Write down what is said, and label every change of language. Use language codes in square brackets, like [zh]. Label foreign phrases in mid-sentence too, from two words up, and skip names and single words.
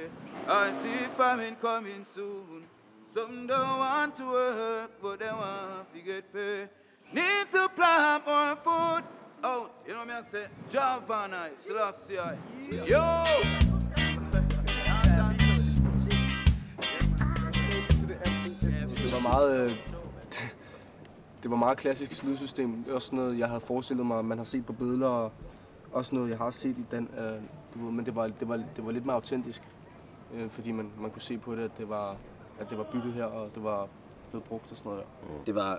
[en] I see famine coming soon. Some don't want to work, but they want to get paid. Need to plant more food out. You know what I say? Javana, Selassie. Yo! [da] Det var meget klassisk lydsystem. Det er også noget, jeg havde forestillet mig, man har set på billeder, og også noget, jeg har set i den. Men det var lidt mere autentisk, fordi man kunne se på det, at det var bygget her, og det var blevet brugt og sådan noget der.